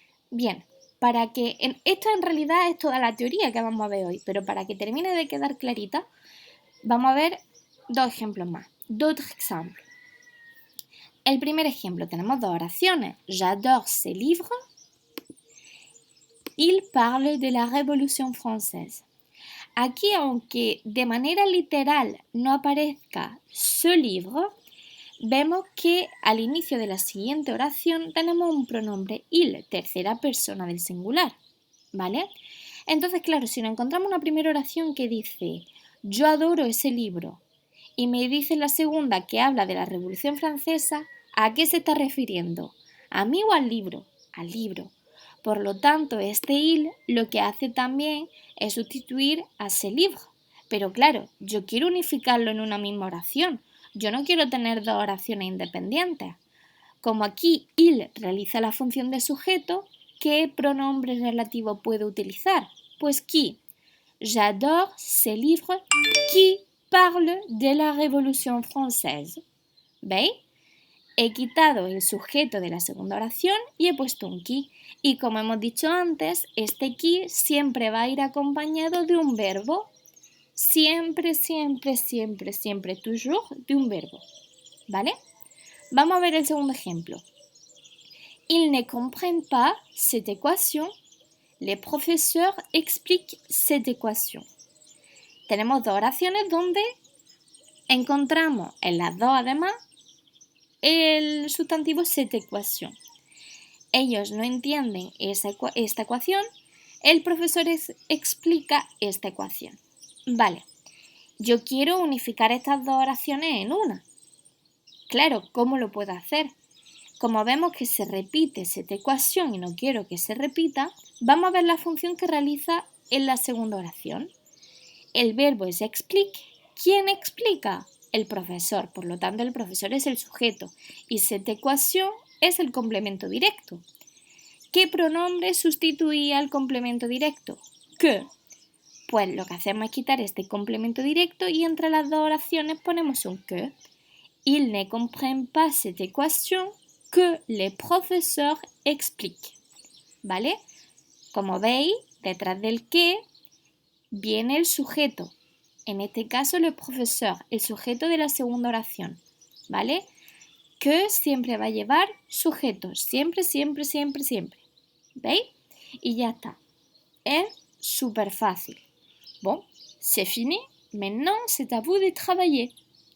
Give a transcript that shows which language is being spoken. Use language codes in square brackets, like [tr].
[es] Bien, esto en realidad es toda la teoría que vamos a ver hoy, pero para que termine de quedar clarita, vamos a ver dos ejemplos más. [fr] D'autres exemples. [es] El primer ejemplo, tenemos dos oraciones. [fr] J'adore ce livre. Il parle de la Révolution française. [es] Aquí, aunque de manera literal no aparezca [fr] ce livre, [es] vemos que al inicio de la siguiente oración tenemos un pronombre il, tercera persona del singular, ¿vale? Entonces, claro, si nos encontramos una primera oración que dice yo adoro ese libro y me dice la segunda que habla de la Revolución Francesa, ¿a qué se está refiriendo? ¿A mí o al libro? Al libro. Por lo tanto, este il lo que hace también es sustituir a [fr] ce livre. [es] Pero claro, yo quiero unificarlo en una misma oración. Yo no quiero tener dos oraciones independientes. Como aquí il realiza la función de sujeto, ¿qué pronombre relativo puedo utilizar? Pues qui. [fr] J'adore ce livre qui parle de la Révolution Française. [es] ¿Veis? He quitado el sujeto de la segunda oración y he puesto un qui. Y como hemos dicho antes, este qui siempre va a ir acompañado de un verbo. Siempre, siempre, siempre, siempre, [fr] toujours [es] de un verbo. ¿Vale? Vamos a ver el segundo ejemplo. [fr] Ils ne comprennent pas cette équation. Les professeurs expliquent cette équation. [es] Tenemos dos oraciones donde encontramos en las dos además el sustantivo [fr] cette équation. [es] Ellos no entienden esta ecuación, el profesor explica esta ecuación. Vale, yo quiero unificar estas dos oraciones en una. Claro, ¿cómo lo puedo hacer? Como vemos que se repite [fr] cette [es] ecuación y no quiero que se repita, vamos a ver la función que realiza en la segunda oración. El verbo es [fr] explique. [es] ¿Quién explica? El profesor, por lo tanto el profesor es el sujeto y [fr] cette [es] ecuación es el complemento directo. ¿Qué pronombre sustituía al complemento directo? Que. Pues lo que hacemos es quitar este complemento directo y entre las dos oraciones ponemos un que. [fr] Ils ne comprennent pas cette équation que les professeurs expliquent. [es] ¿Vale? Como veis, detrás del que viene el sujeto. En este caso, [fr] le professeur, [es] el sujeto de la segunda oración, ¿vale? Que siempre va a llevar sujetos, siempre, siempre, siempre, siempre. ¿Veis? Y ya está. Es súper fácil. [fr] Bon, c'est fini. Maintenant, c'est à vous de travailler.